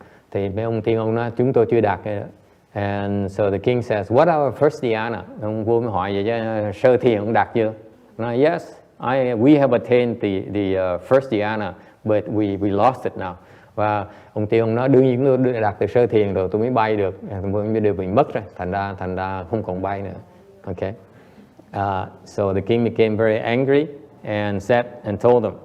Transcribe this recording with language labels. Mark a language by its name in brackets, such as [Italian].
[Vietnamese] Thì mấy ông tiên ông nói chúng tôi chưa đạt cái đó. [English] And so the king says, what are our first dhyana? [Vietnamese] Ông vua mới hỏi vậy chứ sơ thiền ông đạt chưa? [English] Nói yes, we have attained the first dhyana, but we lost it now. [Vietnamese] Và ông tiên ông nói đương nhiên chúng tôi đạt từ sơ thiền rồi tôi mới bay được, mới được mình mất rồi, thành ra không còn bay nữa. [English] Okay. So the king became very angry and said and told them.